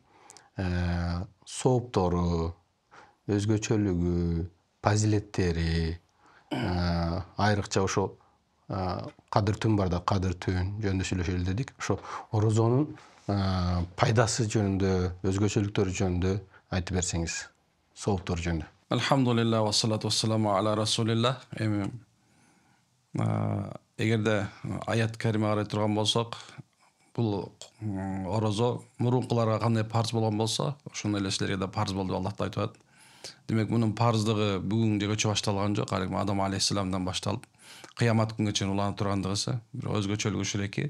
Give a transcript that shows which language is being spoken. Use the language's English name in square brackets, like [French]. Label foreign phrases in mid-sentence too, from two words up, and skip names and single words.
[Kyrgyz] Сооптору, өзгөчөлүгү, фазилеттери, айрыкча ошо кадыр түн бар да, кадыр түн жөнүндө сүйлөшөлү дедик. Ошо орозонун пайдасы жөнүндө, өзгөчөлүктөрү жөнүндө айтып берсеңиз, сооптор жөнүндө. [Arabic] الحمد لله والصلاة والسلام على رسول الله. [Kyrgyz] Эгерде аят карима карай турган болсок, бул орозо мурункуларга кандай парз болгон болсо, ошондой эле силерге да парз болду деп Аллах айтып атат. Демек, мунун парздыгы бүгүнгөчө башталган жок, Адам алейхиссаламдан башталып, кыямат күнгө чейин уланып тургандыгы, бир өзгөчөлүгү ушул эки.